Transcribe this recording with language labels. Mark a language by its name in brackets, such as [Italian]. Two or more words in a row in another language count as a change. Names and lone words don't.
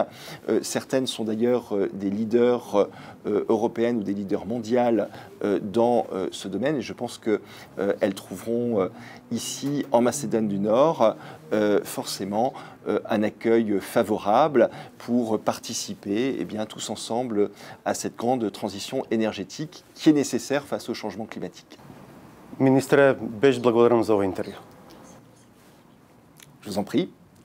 [French] Certaines sont d'ailleurs des leaders européennes ou des leaders mondiaux dans ce domaine et je pense qu'elles trouveront ici en Macédoine du Nord forcément un accueil favorable pour participer tous ensemble à cette grande transition énergétique qui est nécessaire face au changement climatique. [Macedonian] Министре, беше благодарам за овој интервју. [French] Je vous en prie.